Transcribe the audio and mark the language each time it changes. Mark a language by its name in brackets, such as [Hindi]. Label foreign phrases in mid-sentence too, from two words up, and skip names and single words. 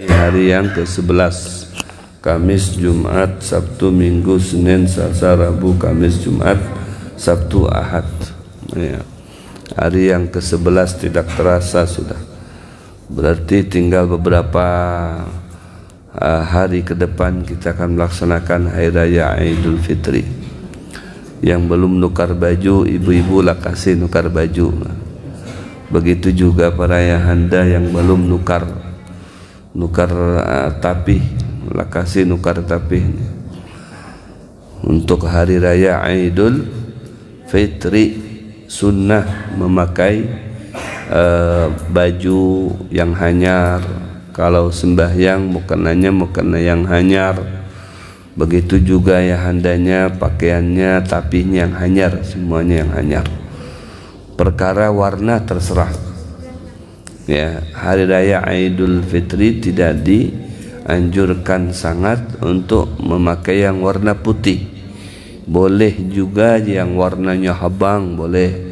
[Indonesian] hari yang ke-11, Kamis, Jumat, Sabtu, Minggu, Senin, Selasa, Rabu, Kamis, Jumat, Sabtu, Ahad. Ya. Hari yang ke-11 tidak terasa sudah. Berarti tinggal beberapa hari ke depan kita akan melaksanakan Hari Raya Idul Fitri. Yang belum nukar baju, ibu-ibu lah kasih nukar baju. Begitu juga para ayahanda yang belum nukar tapih, lah kasih nukar tapih. Untuk Hari Raya Idul Fitri sunnah memakai baju yang hanyar. Kalau sembahyang mukena yang hanyar. Begitu juga ya handanya, pakaiannya, tapihnya yang hanyar, semuanya yang hanyar. Perkara warna terserah. Ya, Hari Raya Idul Fitri tidak dianjurkan sangat untuk memakai yang warna putih. Boleh juga yang warnanya habang, boleh.